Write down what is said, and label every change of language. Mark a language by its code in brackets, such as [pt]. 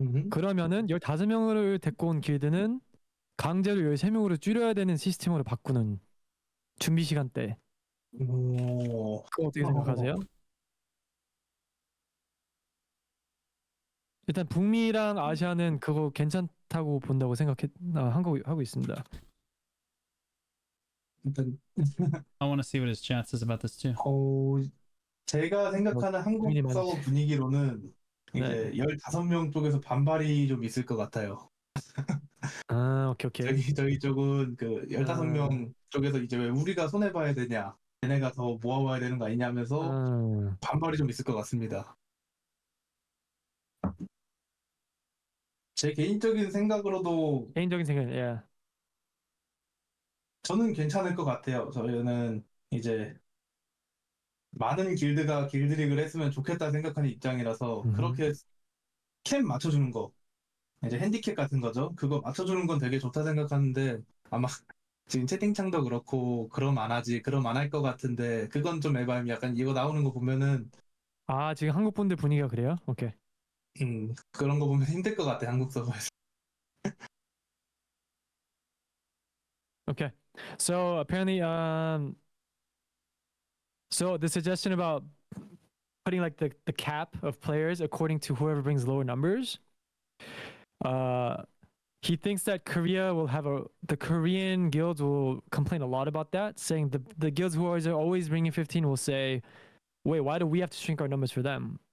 [ko] 그러면은 15명을 데리고 온 길드는 강제로 13명으로 줄여야 되는 시스템으로 바꾸는 준비 시간대. 오. 그거 어떻게 생각하세요? 일단 북미랑 아시아는 그거 괜찮다고 본다고 하고 있습니다. 일단 [en] I want to see what his chat says about this too. [ko] 제가 생각하는 한국 분위기만- 서버 분위기로는 이제 15명 쪽에서 반발이 좀 있을 것 같아요. 오케이. 저희 쪽은 그 15명 쪽에서 이제 왜 우리가 손해 봐야 되냐, 얘네가 더 모아와야 되는 거 아니냐 하면서 반발이 좀 있을 것 같습니다. 제 개인적인 생각으로도 개인적인 생각, 예. 저는 괜찮을 것 같아요. 저희는 이제 많은 길드가 길드릭을 했으면 좋겠다 생각하는 입장이라서 그렇게 캠 맞춰주는 거, 이제 핸디캡 같은 거죠. 그거 맞춰주는 건 되게 좋다 생각하는데 아마 지금 채팅창도 그렇고 그럼 안 하지, 그럼 안 할 것 같은데 그건 좀 에바임. 약간 이거 나오는 거 보면은 지금 한국 분들 분위기가 그래요? 오케이. 그런 거 보면 힘들 것 같아, 한국 서버에서. [en] Okay. So apparently, so the suggestion about putting like the cap of players according to whoever brings lower numbers, he thinks that Korea will have the Korean guilds will complain a lot about that, saying the guilds who are always bringing 15 will say, wait, why do we have to shrink our numbers for them?